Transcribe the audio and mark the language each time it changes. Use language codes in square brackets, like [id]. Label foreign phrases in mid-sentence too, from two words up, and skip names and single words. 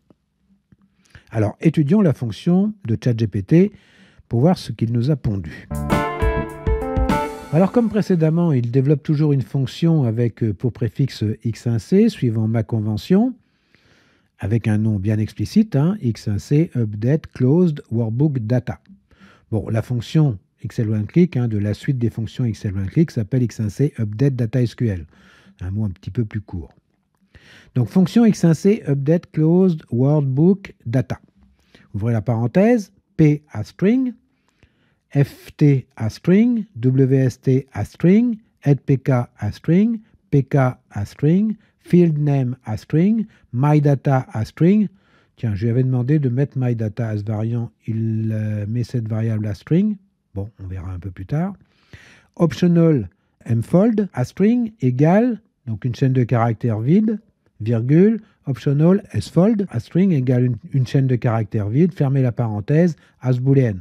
[fr] Alors, étudions la fonction de ChatGPT pour voir ce qu'il nous a pondu. Alors, comme précédemment, il développe toujours une fonction avec pour préfixe x1c, suivant ma convention, avec un nom bien explicite, x1c update closed workbook data. Bon, la fonction Excel OneClick de la suite des fonctions Excel OneClick s'appelle x1c update data SQL, un mot un petit peu plus court. Donc, fonction x1c update closed workbook data. Ouvrez la parenthèse, [en] P string, FT string, WST string, HeadPK string, PK string, FieldName string, MyData string. [fr] Tiens, je lui avais demandé de mettre MyData variant, il met cette variable string. Bon, on verra un peu plus tard. [en] Optional mfold string [fr] égale, donc une chaîne de caractères vide, virgule, [en] optional sfold string [fr] égale une chaîne de caractères vide, fermez la parenthèse, boolean.